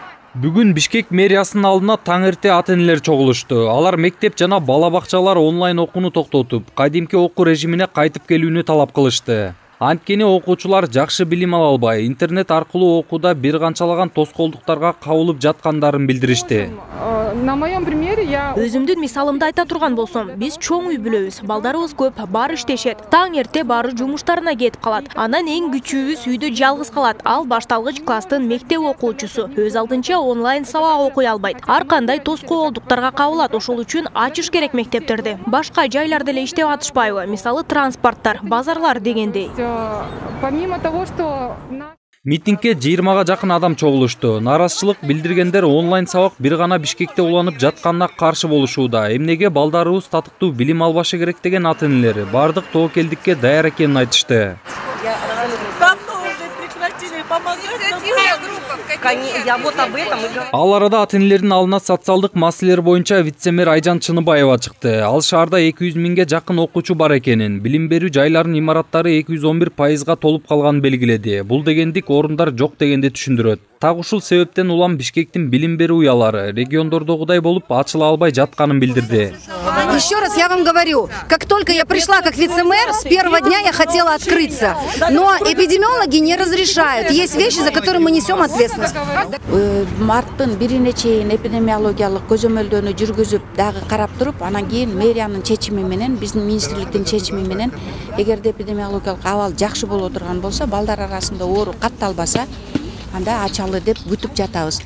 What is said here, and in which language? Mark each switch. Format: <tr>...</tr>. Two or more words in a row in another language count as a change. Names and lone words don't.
<ky>Бүгүн Бишкек мэриясынын алдына таң эрте ата-энелер чогулушту. Алар мектеп жана бала бакчалар онлайн окууну токтотуп, кадимки окуу режимине кайтып келүүнү талап кылышты. Анткени окуучулар жакшы билим ала албай, интернет аркылуу окууда бир канчалаган тоскоолдуктарга кабылып жаткандарын билдиришти.</ky> <ru>На моем примере я...</ru> <ky>Өзүмдүн мисалымды айта турган болсом, биз чоң үй бүлөбүз, балдарыбыз көп, баары иштешет. Таң эрте баары жумуштарына кетип калат. Анан эң күчүүбүз үйдө жалгыз калат. Ал башталгыч класстын мектеп окуучусу. Өз алдынча онлайн сабак окуй албайт. Ар кандай тоскоолдуктарга кабылат. Ошол үчүн ачыш керек мектептерди. Башка жайларда эле иштеп атышпайбы? Мисалы транспорттар, базарлар дегендей.</ky> <ru>Помимо того, что...</ru> <ky>Митингге 20-га жакын адам чогулушту. Наразычылык билдиргендер онлайн сабак бир гана Бишкекте уланып жатканына каршы болушууда. Эмнеге балдарыбыз татыктуу билим албашы керек деген ата-энелер бардык тобокелдикке даяр экенин айтышты. Ал арада ата-энелердин алдына социалдык маселелер боюнча вице-мэр Айжан Чыныбаева чыкты. Ал шаарда 200 миңге жакын окуучу бар экенин, билим берүү жайларынын имараттары 211%га толуп калганын белгиледи. Бул дегендик орундар жок дегенди түшүндүрөт. Так ушул себептен улам Бишкектин билим берүү уялары региондордогудай болуп ачыла албай жатканын билдирди.</ky> <ru>Еще раз я вам говорю, как только я пришла как вице-мэр, с первого дня я хотела открыться. Но эпидемиологи не разрешают. Есть вещи, за которые мы несем ответственность.</ru> <ky>Марттын бирине чейин эпидемиологиялык көзөмөлдөөнү жүргүзүп дагы карап туруп, анан кийин мэриянын чечими менен, биздин министрликтин чечими менен, эгерде эпидемиологиялык абал жакшы боло турган болсо, балдар арасында оору катталбаса, анда ачалы деп күтүп жатабыз.</ky>